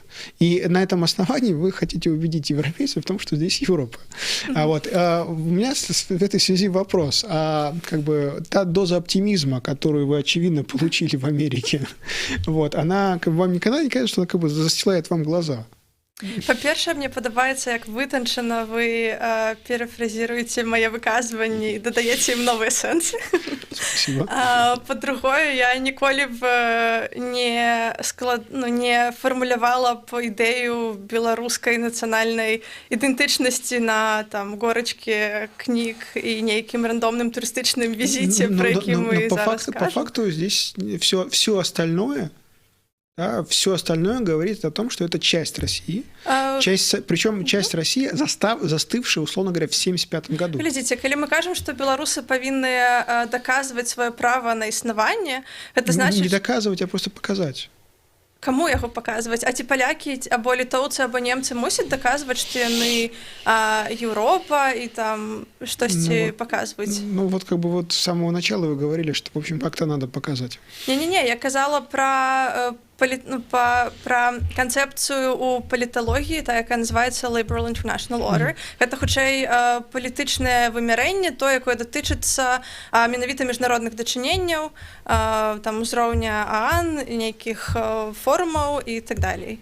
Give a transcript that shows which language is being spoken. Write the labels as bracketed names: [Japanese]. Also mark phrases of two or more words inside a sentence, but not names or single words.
[Russian] И на этом основании вы хотите убедить европейцев в том, что здесь Европа. У меня в этой связи вопрос. Как бы та доза оптимизма, которую вы, очевидно, получили в Америке, вот, она как бы, вам никогда не кажется, что она как бы застилает вам глаза? [Belarusian] Па-першае, мне падабаецца, як вытанчана вы парафразіруеце мае выказванні і дадаеце ім новыя сэнсы. Па-другое, я ніколі б не фармулявала б ідэю беларускай нацыянальнай ідэнтычнасці на там горачкі кніг і нейкім рандомным турыстычным візіце, про які мы зараз кажам. [Russian] По факту здесь все остальное... Да, все остальное говорит о том, что это часть России. Причем часть России, застывшая, условно говоря, в 1975 году. [Belarusian] Глядзіце, калі мы кажам, што беларусы павінны даказваць сваё права на існаванне, гэта значыць... [Russian] Не доказывать, а просто показать. [Belarusian] Каму яго паказваць? А ці палякі, або літоўцы, або немцы мусяць даказваць, што яны Еўропа і там штосьці паказваюць? [Russian] Ну вот как бы вот с самого начала вы говорили, что, в общем, как-то надо показать. [Belarusian] Не-не-не, я казала пра канцэпцыю ў паліталогіі, та, якая называецца [English] Liberal International Order. [Belarusian] Гэта, хутчэй, палітычнае вымярэнне, то, якое датычыцца менавіта міжнародных дачыненняў, там, узроўня ААН, нейкіх форумаў і так далей.